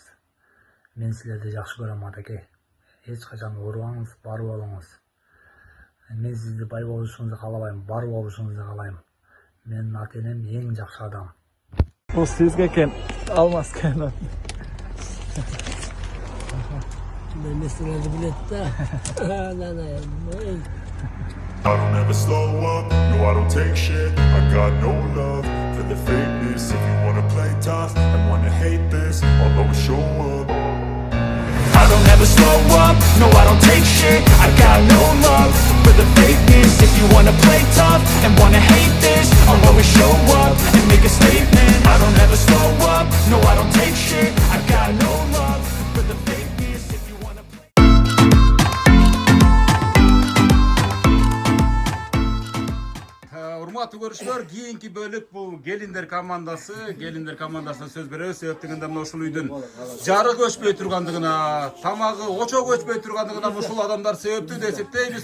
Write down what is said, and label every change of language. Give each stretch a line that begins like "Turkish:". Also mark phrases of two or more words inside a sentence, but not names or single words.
Kyrgyz: Мен силерди жакшы көрөм, атаке. Эч качан оорубаңыз, бар болуңуз. Мен сизди бай болушуңузду каалабайм, бар болушуңузду каалайм. Менин ата-энем эң жакшы адам. Бул сизге экен, алмас экен. Меселерди билет да.
English: I don't ever slow up, no I don't take shit. I got no love for the fakeness. If you wanna play tough and wanna hate this, I'll always show up. I don't ever slow up, no I don't take shit. I got no love for the fakeness. If you wanna play tough and wanna hate this, I'll always show up and make a statement. I don't ever slow up, no I don't take shit. I got no love for the fakeness. If you wanna play
Kyrgyz: Урматтуу көрүүчүлөр, кийинки бөлүк бул келиндер командасына сөз беребиз. Себептигинде мына ушул үйдүн жарык өчпөй тургандыгына, тамагы очок өчпөй тургандыгына ушул адамдар себептүү деп эсептейбиз.